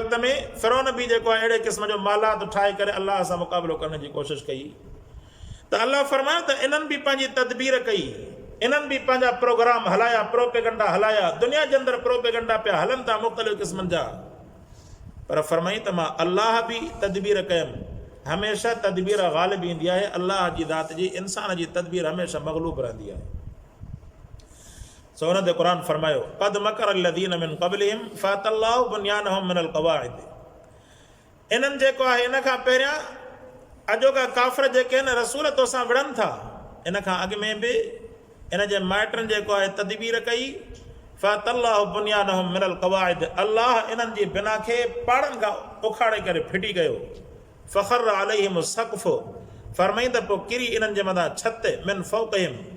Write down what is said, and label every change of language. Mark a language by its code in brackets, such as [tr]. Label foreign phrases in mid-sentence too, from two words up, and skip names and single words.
[sd] वक़्त में फिरौन बि जेको आहे अहिड़े क़िस्म जो मालात ठाहे करे अल्लाह सां मुक़ाबिलो करण जी कोशिशि कई त अल्लाह फरमायो त इन्हनि बि पंहिंजी तदबीर कई इन्हनि बि पंहिंजा प्रोग्राम हलाया प्रोपेगंडा हलाया दुनिया जे अंदरि प्रोपेगंडा पिया हलनि था मुख़्तलिफ़ क़िस्मनि जा पर फरमाई त मां अल्लाह बि तदबीर कयमि हमेशह तदबीर ग़ालिब ईंदी आहे अल्लाह जी ज़ात जी इंसान जी तदबीर हमेशह मग़लूब रहंदी आहे सो हुन ते क़ुर फरमायो [ar] قد مكر الذين من قبلهم فأتى الله بنيانهم من القواعد [sd] इन्हनि जेको आहे इन खां पहिरियां अॼोका काफ़िर जेके आहिनि रसूल तोसां विढ़नि था इन खां अॻु में बि इन जे माइटनि जेको आहे तदबीर कई [ar] فأتى الله بنيانهم من القواعد [sd] अल्लाह इन्हनि जी बिना खे पाड़नि खां उखाड़े करे फिटी कयो [ar] فخر عليهم السقف [sd] फरमाई त पोइ किरी इन्हनि जे मथां छत [ar] من فوقهم